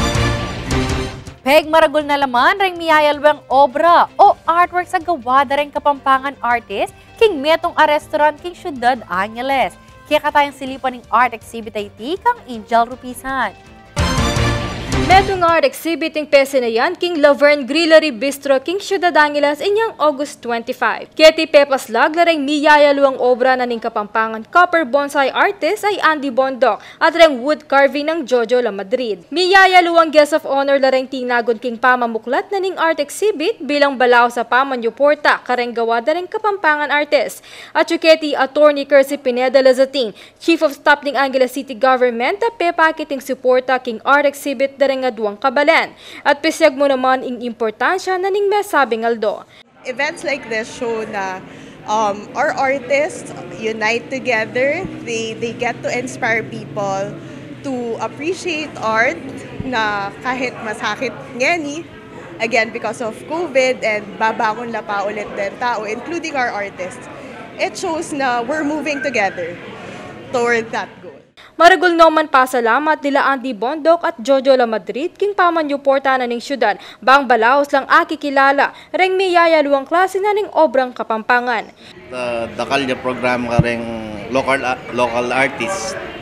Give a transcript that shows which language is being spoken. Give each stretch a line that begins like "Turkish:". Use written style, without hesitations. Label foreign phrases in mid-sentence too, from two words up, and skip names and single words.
Pampanga: Peg maragol na laman ring miyayalwang obra o artwork sa gawa da ring Kapampangan artist king metong a restaurant king Ciudad Angeles. Kaya katayang silipan ng art exhibit ay kang Angel Rupisan. Metong art exhibit ng pese na yan king Laverne Grillery Bistro king Ciudad Angeles inyang August 25. Keti Pepas Lag lareng miyayaluang obra na ning Kapampangan
English: copper bonsai artist
Pampanga: ay Andy Bondok at reng
English: wood carving
Pampanga: ng Jojo La Madrid. Miyayaluang
English: guest of honor
Pampanga: lareng tinagon king pamamuklat na ning art exhibit bilang balaw sa Pamanyo Porta kareng gawa da reng Kapampangan artist. At Keti Attorney Kersey Pineda Lazating,
English: Chief of Staff
Pampanga: ng Angeles City Government at pepakiting suporta king art exhibit da nga duwang kabalan. At pisyag mo naman ing importansya na ning mesabing aldo.
English: Events like this show na our artists unite together. They get to inspire people to appreciate art
Pampanga: na kahit masakit ngeni,
English: again, because of COVID and
Pampanga: babangon na pa ulit din tao,
English: including our artists, it shows na we're moving together toward that goal.
Pampanga: Maragul naman pasalamat nila Andy Bondok at Jojo La Madrid king pamanyo porta na ning syudad bang balaos lang akikilala reng may yayaluang klase na ning obrang Kapampangan. The Kalya program ka ring
English: local artists.